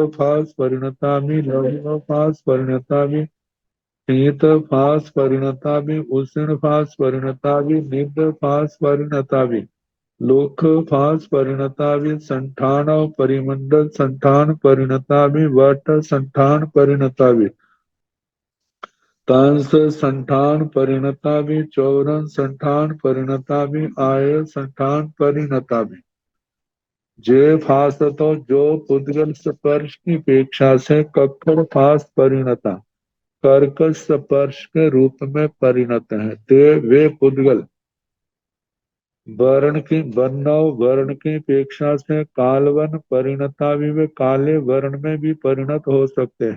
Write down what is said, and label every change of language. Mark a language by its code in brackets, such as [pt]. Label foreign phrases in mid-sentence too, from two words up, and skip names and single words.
[pra] फास परिणता भी, लौह फास परिणता भी, शीत फास परिणता भी, उष्ण फास परिणता भी, निब्ध फास परिणता भी, लोक फास परिणता भी, संठान परिमंडल संठान परिणता भी, वट संठान परिणता भी, कंस संठान परिणता भी, चौरन संठान परिणता भी, आय संठान परिणता भी। जे फास [hi] तो जो पुद्गल स्पर्श की अपेक्षा से [pra] कक्कड़ फास परिणता [hi] कर्कश स्पर्श के रूप में परिणत है, ते वे पुद्गल वर्ण की वन्नव वर्ण की अपेक्षा से [pra] कालवन परिणता भी [hi] वे काले वर्ण में भी परिणत हो सकते हैं।